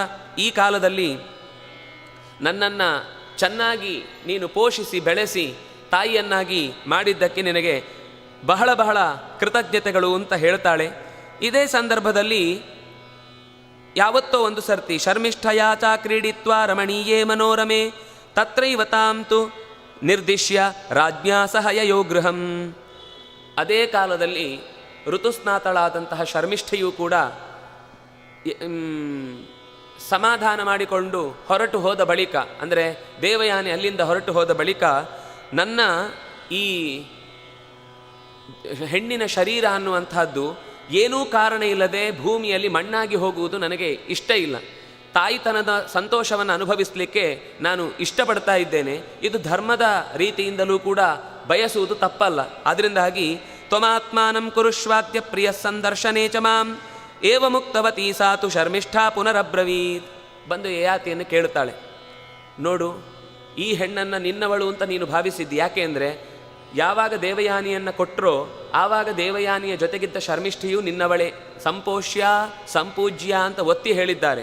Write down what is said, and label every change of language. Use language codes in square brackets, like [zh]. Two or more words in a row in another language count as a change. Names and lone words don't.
[kn] ಈ ಕಾಲದಲ್ಲಿ ನನ್ನನ್ನು ಚೆನ್ನಾಗಿ ನೀನು ಪೋಷಿಸಿ ಬೆಳೆಸಿ ತಾಯಿಯನ್ನಾಗಿ ಮಾಡಿದ್ದಕ್ಕೆ ನಿನಗೆ ಬಹಳ ಬಹಳ ಕೃತಜ್ಞತೆಗಳು ಅಂತ ಹೇಳ್ತಾಳೆ. ಇದೇ ಸಂದರ್ಭದಲ್ಲಿ ಯಾವತ್ತೋ ಒಂದು ಸರ್ತಿ [sa] ಶರ್ಮಿಷ್ಠಯಾ ಚ ಕ್ರೀಡಿತ್ವಾ ರಮಣೀಯೇ ಮನೋರಮೆ ತತ್ರೈವ ತಾಂ ತು ನಿರ್ದಿಶ್ಯ ರಾಜ್ಞಾ ಸಹ ಯಯೋ ಗೃಹಂ. [kn] ಅದೇ ಕಾಲದಲ್ಲಿ ಋತುಸ್ನಾತಳಾದಂತಹ ಶರ್ಮಿಷ್ಠೆಯೂ ಕೂಡ ಸಮಾಧಾನ ಮಾಡಿಕೊಂಡು ಹೊರಟು ಹೋದ ಬಳಿಕ, ಅಂದರೆ ದೇವಯಾನಿ ಅಲ್ಲಿಂದ ಹೊರಟು ಹೋದ ಬಳಿಕ, ನನ್ನ ಈ ಹೆಣ್ಣಿನ ಶರೀರ ಅನ್ನುವಂಥದ್ದು ಏನೂ ಕಾರಣ ಇಲ್ಲದೆ ಭೂಮಿಯಲ್ಲಿ ಮಣ್ಣಾಗಿ ಹೋಗುವುದು ನನಗೆ ಇಷ್ಟ ಇಲ್ಲ. ತಾಯಿತನದ ಸಂತೋಷವನ್ನು ಅನುಭವಿಸಲಿಕ್ಕೆ ನಾನು ಇಷ್ಟಪಡ್ತಾ ಇದ್ದೇನೆ. ಇದು ಧರ್ಮದ ರೀತಿಯಿಂದಲೂ ಕೂಡ ಬಯಸುವುದು ತಪ್ಪಲ್ಲ. [sa] ಅದರಿಂದಾಗಿ ತ್ವಮಾತ್ಮಾನಂ ಕುರುಶ್ವಾದ್ಯ ಪ್ರಿಯ ಸಂದರ್ಶನೇ ಚ ಮಾಂ ಏವ ಮುಕ್ತವತಿ ಸಾತು ಶರ್ಮಿಷ್ಠಾ ಪುನರಬ್ರವೀತ್. [kn] ಬಂದು ಯಯಾತಿಯನ್ನು ಕೇಳುತ್ತಾಳೆ, ನೋಡು, ಈ ಹೆಣ್ಣನ್ನು ನಿನ್ನವಳು ಅಂತ ನೀನು ಭಾವಿಸಿದ್ದು ಯಾಕೆ ಅಂದರೆ, ಯಾವಾಗ ದೇವಯಾನಿಯನ್ನು ಕೊಟ್ಟರೋ ಆವಾಗ ದೇವಯಾನಿಯ ಜೊತೆಗಿದ್ದ ಶರ್ಮಿಷ್ಠಿಯು ನಿನ್ನವಳೇ, [sa] ಸಂಪೋಷ್ಯ ಸಂಪೂಜ್ಯ [kn] ಅಂತ ಒತ್ತಿ ಹೇಳಿದ್ದಾರೆ.